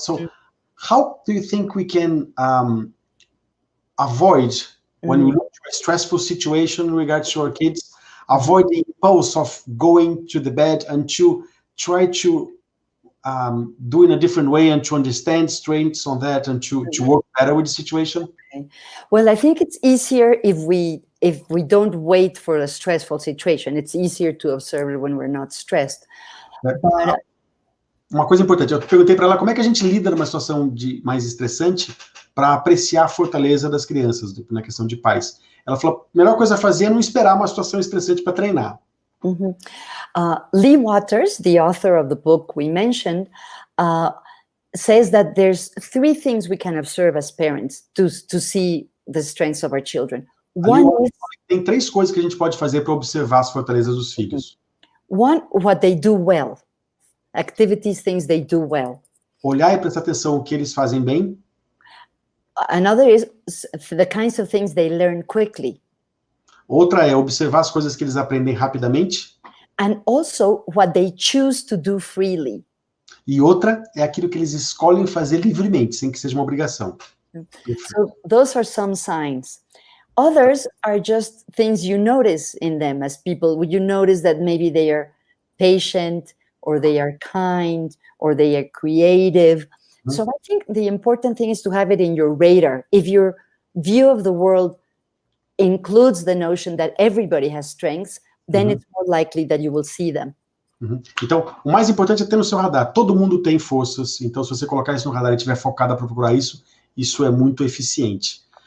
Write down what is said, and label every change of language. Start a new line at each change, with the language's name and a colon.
English: So how do you think we can avoid, when we look at a stressful situation in regards to our kids, avoid the impulse of going to the bed and to try to do in a different way and to understand strengths on that and to work better with the situation? Okay. Well, I think it's easier if we don't wait for a stressful situation. It's easier to observe it when we're not stressed. But,
Portuguese: uma coisa importante, eu perguntei para ela como é que a gente lida numa situação mais estressante para apreciar a fortaleza das crianças, na questão de pais. Ela falou, a melhor coisa a fazer é não esperar uma situação estressante para treinar. Mm-hmm.
English: Lee Waters, the author of the book we mentioned, says that there's 3 things we can observe as parents to see the strengths of our children.
Portuguese: Tem 3 coisas que a gente pode fazer para observar as fortalezas dos filhos.
English: One, what they do well. Activities, things they do well.
Portuguese: Olhar e prestar atenção no que eles fazem bem.
English: Another is the kinds of things they learn quickly.
Portuguese: Outra é observar as coisas que eles aprendem rapidamente.
English: And also what they choose to do freely.
Portuguese: E outra é aquilo que eles escolhem fazer livremente, sem que seja uma obrigação.
English: So those are some signs. Others are just things you notice in them as people. You notice that maybe they are patient, or they are kind, or they are creative. So I think the important thing is to have it in your radar. If your view of the world includes the notion that everybody has strengths, then it's more likely that you will see them.
Portuguese: Então, o mais importante é ter no seu radar. Todo mundo tem forças, então se você colocar isso no radar e estiver focada para procurar isso, isso é muito eficiente.